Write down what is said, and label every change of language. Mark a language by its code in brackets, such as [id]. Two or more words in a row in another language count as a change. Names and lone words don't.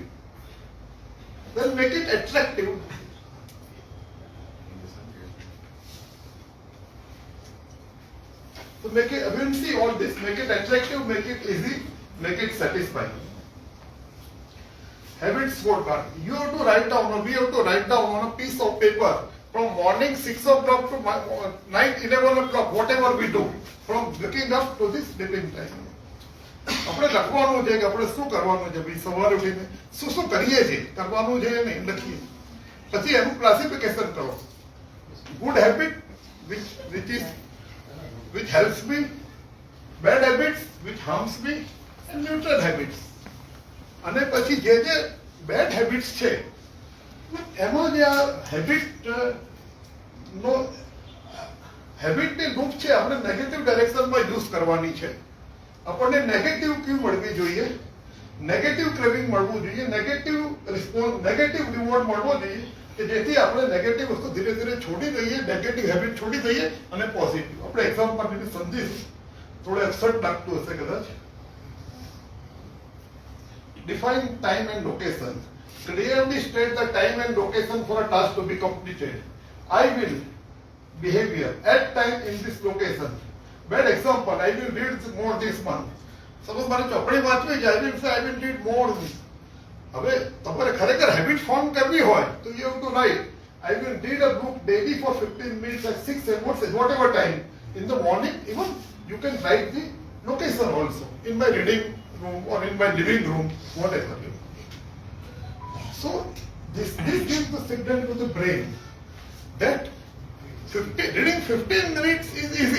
[en] Then make it attractive. So make it, we will see all this, make it attractive, make it easy, make it satisfying. Habit scorecard. You have to write down, or we have to write down on a piece of paper from morning 6 o'clock to night 11 o'clock, whatever we do, from waking up to this sleeping time. [gu] આપણે લખવાનું છે કે આપણે શું કરવાનું છે, ભાઈ સવારે ઉઠીને શું શું કરીએ છીએ, કરવાનું છે નહીં લખીએ, પછી એનું ક્લાસિફિકેશન કરો. [en] good habit which helps me, bad habits which harms me, and neutral habits. [gu] અને પછી જે [en] bad habits [gu] છે એમાં જે આ હેબિટની લૂપ છે આપણે નેગેટિવ ડાયરેક્શનમાં યુઝ કરવાની છે. આપણને [en] negative cue [gu] મળવી જોઈએ, [en] negative craving [gu] મળવું જોઈએ, [en] negative response, negative reward [gu] મળવો જોઈએ કે જેથી આપણે નેગેટિવ વસ્તુ ધીરે ધીરે છોડી દઈએ, [en] negative habit [gu] છોડી દઈએ અને પોઝિટિવ. આપણે એક્ઝામ્પલ માટે સમજીશ, થોડું એક્સર્ટ લાગતું હશે કદાચ. [en] Define time and location. Clearly state the time and location for a task to be completed. I will behavior at time in this location. Bad example, I will read more this month. [gu] Suppose મારે ચોપડી વાંચવી છે, [en] I will say I will read more. [gu] હવે તમારે ખરેખર હેબિટ ફોર્મ કરવી હોય તો [en] you have to write I will read a book daily for 15 minutes at 6 and whatever time. In the morning, even you can write the location also. In my reading room or in my living room, whatever. So this gives the signal to the brain that reading 15 minutes is easy.